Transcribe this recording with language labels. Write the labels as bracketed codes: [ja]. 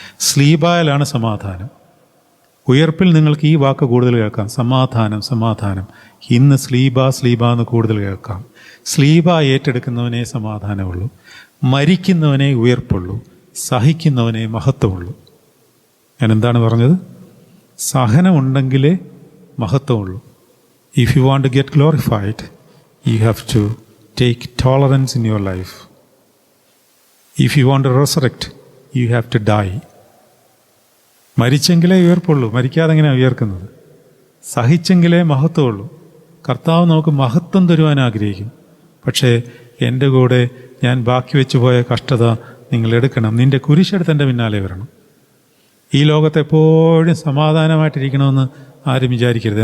[ml] സ്ലീബായിലാണ് സമാധാനം. ഉയർപ്പിൽ നിങ്ങൾക്ക് ഈ വാക്ക് കൂടുതൽ കേൾക്കാം, സമാധാനം സമാധാനം. ഇന്ന് സ്ലീബ സ്ലീബ എന്ന് കൂടുതൽ കേൾക്കാം. സ്ലീബ ഏറ്റെടുക്കുന്നവനെ സമാധാനമുള്ളൂ, മരിക്കുന്നവനെ ഉയർപ്പുള്ളൂ, സഹിക്കുന്നവനെ മഹത്വമുള്ളൂ. ഞാൻ എന്താണ് പറഞ്ഞത്? സഹനമുണ്ടെങ്കിലേ മഹത്വമുള്ളൂ. [en] If you want to get glorified, you have to take tolerance in your life. If you want to resurrect, you have to die. [ml] മരിച്ചെങ്കിലേ ഉയർപ്പുള്ളൂ, മരിക്കാതെ എങ്ങനെയാണ് ഉയർക്കുന്നത്? സഹിച്ചെങ്കിലേ മഹത്വമുള്ളൂ. കർത്താവ് നമുക്ക് മഹത്വം തരുവാൻ ആഗ്രഹിക്കും. പക്ഷേ എൻ്റെ കൂടെ ഞാൻ ബാക്കി വെച്ചു പോയ കഷ്ടത നിങ്ങൾ എടുക്കണം. നിൻ്റെ കുരിശെടുത്ത് എൻ്റെ പിന്നാലെ വരണം. ഈ ലോകത്ത് എപ്പോഴും സമാധാനമായിട്ടിരിക്കണമെന്ന് ആരും വിചാരിക്കരുത്.